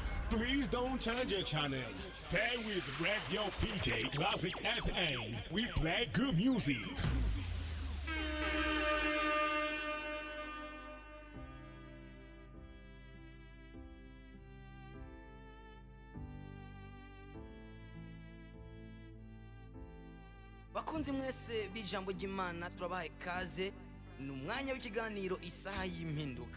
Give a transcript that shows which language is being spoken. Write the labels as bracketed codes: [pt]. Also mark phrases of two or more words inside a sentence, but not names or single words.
[en] Please don't change your channel. Stay with Radio PJ Classic FM. We play good music. [rn] Bakunzi mwese b'ijambo ry'Imana turabahaye kaze ni umwanya w'ikiganiro isaha y'impinduka.